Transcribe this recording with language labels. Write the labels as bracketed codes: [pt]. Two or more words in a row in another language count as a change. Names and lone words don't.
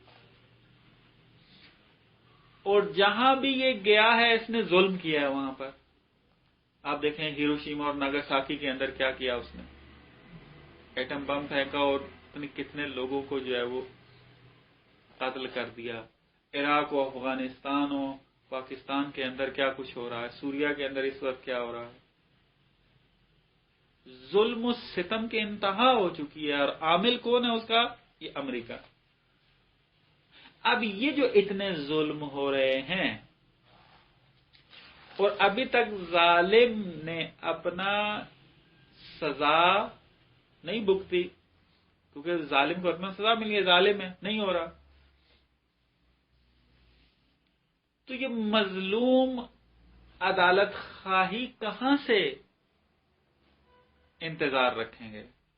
[ur] اور جہاں بھی یہ گیا ہے اس نے ظلم کیا ہے وہاں پر. آپ دیکھیں ہیروشیما اور ناگاساکی کے اندر کیا کیا اس نے؟ ایٹم بم پھینکا اور کتنے لوگوں کو جو ہے وہ قتل کر دیا. عراق و افغانستان و پاکستان کے اندر کیا کچھ ہو رہا ہے، سوریا کے اندر اس وقت کیا ہو رہا ہے. ظلم و ستم کی انتہا ہو چکی ہے، اور عامل کون ہے اس کا؟ یہ امریکہ. اب یہ جو اتنے ظلم ہو رہے ہیں اور ابھی تک ظالم نے اپنا سزا نہیں بھگتی، کیونکہ ظالم کو اپنا سزا مل گئی، ظالم ہے نہیں ہو رہا، تو یہ مظلوم عدالت خواہی کہاں سے انتظار رکھیں گے؟